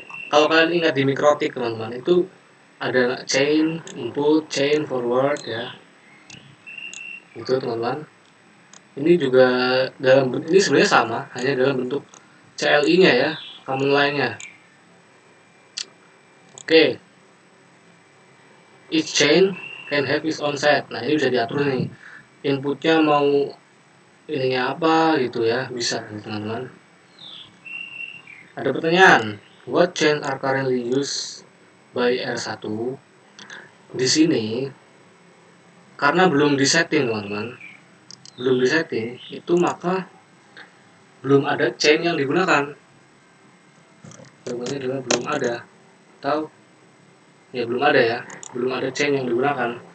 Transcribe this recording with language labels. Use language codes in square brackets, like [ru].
[id] Kalau kalian ingat di mikrotik teman-teman, itu ada chain input, chain forward ya. Itu teman-teman. Ini juga ini sebenarnya sama, hanya dalam bentuk CLI-nya ya, command line-nya. Oke. [en] Each chain can have its own set. [id] Nah, ini bisa diatur nih. Inputnya mau ininya apa gitu ya, bisa teman-teman. Ada pertanyaan, [en] what chain are currently used by R1? [id] Di sini karena belum disetting teman-teman, belum disetting itu, maka belum ada chain yang digunakan. Jawabannya adalah belum ada, atau ya belum ada ya, belum ada chain yang digunakan.